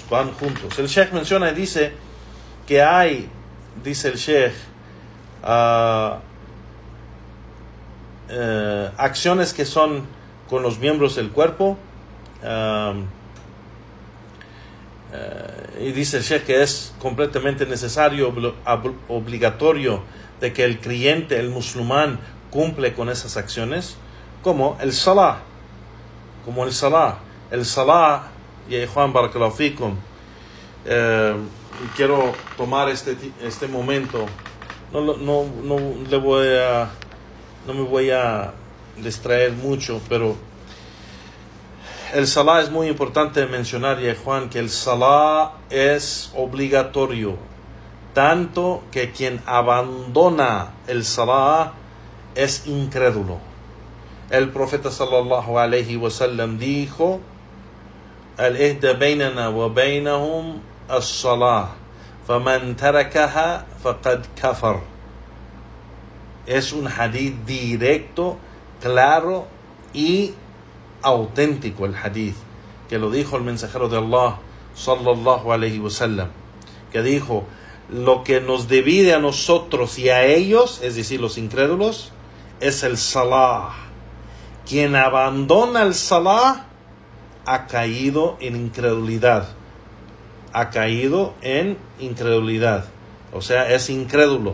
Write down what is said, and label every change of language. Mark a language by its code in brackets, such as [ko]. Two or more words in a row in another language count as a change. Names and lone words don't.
[es] El Sheikh menciona y dice que hay, dice el Sheikh, acciones que son con los miembros del cuerpo, y dice el Sheikh que es completamente necesario, obligatorio, de que el creyente, el musulmán, cumple con esas acciones, como el salah. El salah, y Juan [ar] barakallahu fikum, [es] quiero tomar este momento, no me voy a distraer mucho, pero el salah es muy importante mencionar, ya Juan, que el salah es obligatorio, tanto que quien abandona el salah es incrédulo. El profeta [ar] صلى الله عليه وسلم dijo: العهد بيننا وبينهم الصلاة فمن تركها فقد كفر. [es] Es un hadith directo, claro y auténtico, el hadith que lo dijo el mensajero de Allah [ar] sallallahu alaihi wasallam, [es] que dijo: lo que nos divide a nosotros y a ellos, es decir, los incrédulos, es el salah. Quien abandona el salah ha caído en incredulidad. ha caído en incredulidad, o sea, es incrédulo.